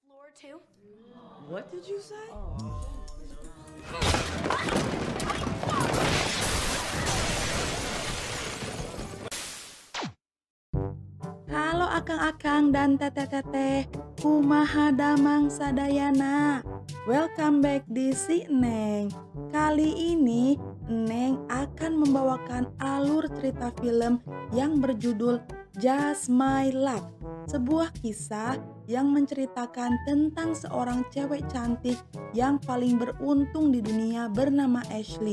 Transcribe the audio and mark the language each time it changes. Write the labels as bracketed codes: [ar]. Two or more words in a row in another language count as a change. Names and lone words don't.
[en] Two. What did you say? [su] Halo akang-akang dan teteh-teteh, kumaha damang sadayana. [en] Welcome back [id] di Si Neng. Kali ini Neng akan membawakan alur cerita film yang berjudul Just My Luck. Sebuah kisah yang menceritakan tentang seorang cewek cantik yang paling beruntung di dunia bernama Ashley.